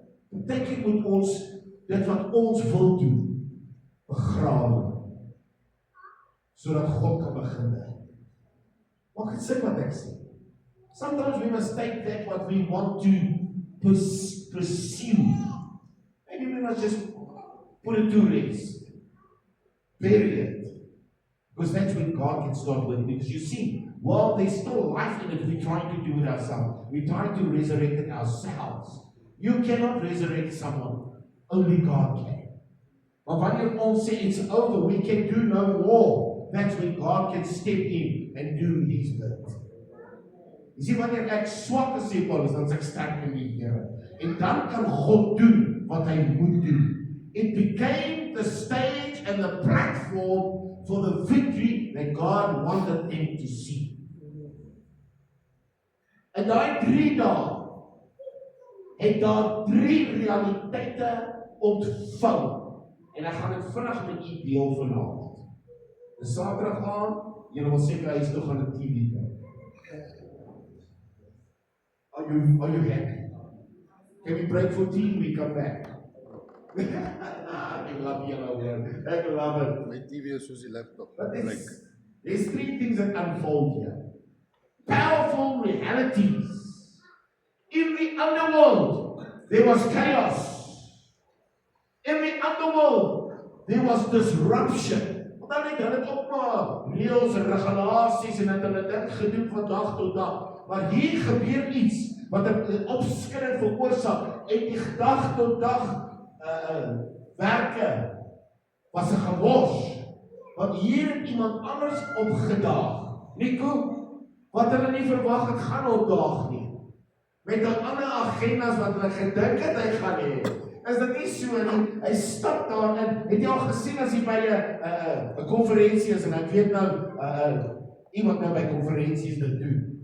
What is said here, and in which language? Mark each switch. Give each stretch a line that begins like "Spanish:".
Afrikaans: Partykeer moet ons dit wat ons wil doen, begrawe, sodat God kan begin werk. Maak dit sin wat ek sê?
English: Sometimes we must take that what we want to pursue. Maybe we must just put it to rest. Bury it. Because that's when God can start working. Because you see, while there's still life in it, we're trying to do it ourselves. We're trying to resurrect it ourselves. You cannot resurrect someone. Only God can.
Afrikaans: Maar wanneer ons sê
English: it's over, we can do no more. That's when God can step in and do His bit.
Afrikaans: Jy sien, wanneer ek swak is, sê Paulus, dan is ek sterk in die Here. En dan kan God doen wat hy moet doen.
English: It became the stage and the platform for the victory that God wanted them to see.
Afrikaans: En daai 3 dae het daar 3 realiteite ontvou. En ek gaan dit vinnig met u deel vanaand. Dis Saterdag aan, julle wil seker huis toe gaan 'n TV kyk.
English: Are you happy? Can we break for tea? We come back. I love yellow word. I love it.
Afrikaans: My TV is soos die laptop.
English: But there's 3 things that unfold here. Powerful realities. In the underworld, there was chaos. In the underworld, there was disruption.
Afrikaans: Dan het hulle ook maar reëls en regulasies en het hulle dit gedoen van dag tot dag. Maar hier gebeur iets wat 'n opskudding veroorsaak en die dag tot dag werke was 'n gemors. Want hier het iemand anders opgedaag. Nico, wat hulle nie verwag het gaan opdaag nie. Met 'n ander agendas wat hulle gedink het hy gaan hê. Is dit nie so nie? Hy stap daarin. Het jy al gesien as jy by 'n konferensie is en ek weet nou iemand nou by konferensies dit doen.